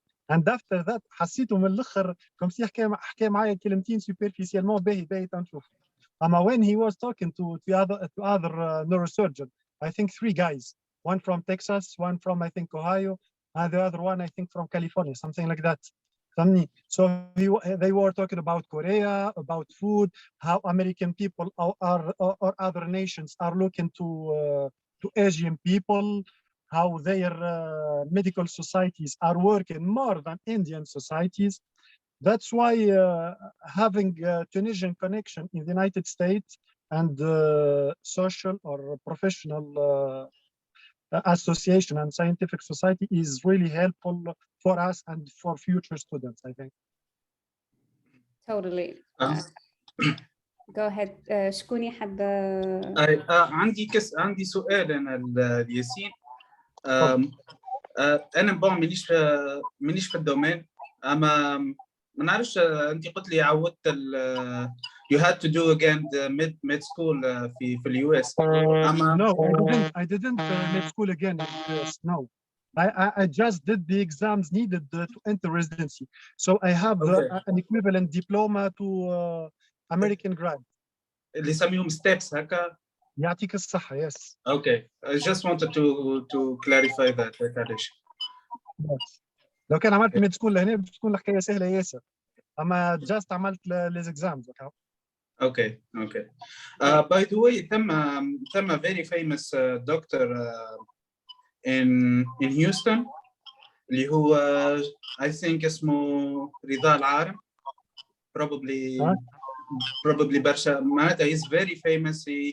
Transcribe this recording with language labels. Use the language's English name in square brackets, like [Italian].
[Arabic] And after that, حسيته من الآخر كم سي حكى معايا كلمتين superficiellement باهي تنشوف. [English] When he was talking to other neurosurgeon, I think 3 guys, one from Texas, one from I think Ohio, and the other one I think from California, something like that. So they were talking about Korea, about food, how American people or other nations are looking to Asian people, how their medical societies are working more than Indian societies. That's why having a Tunisian connection in the United States and social or professional association and scientific society is really helpful for us and for future students, I think. Totally. Go ahead. [Arabic] شكون يحب؟ عندي سؤال أنا لياسين. أنا مانيش في الدومين، أما ما نعرفش. أنت قلت لي عودت [English] you had to do again the med school في US. No, I didn't med school again in the US. No, I just did the exams needed to enter residency. So I have an equivalent diploma to American grad. [Arabic] اللي يسميهم ستيبس هكا. يعطيك الصحة. يس. [English] Okay, I just wanted to clarify that. [Arabic] لو كان عملت ميد سكول لهنا بتكون الحكاية سهلة ياسر، أما جاست عملت ليز إكزامز. [English] Okay. By the way, تم very famous doctor in Houston [Arabic] اللي هو [English] I think اسمه رضا العارم. Probably [Arabic] برشا معناتها [English] he's very famous.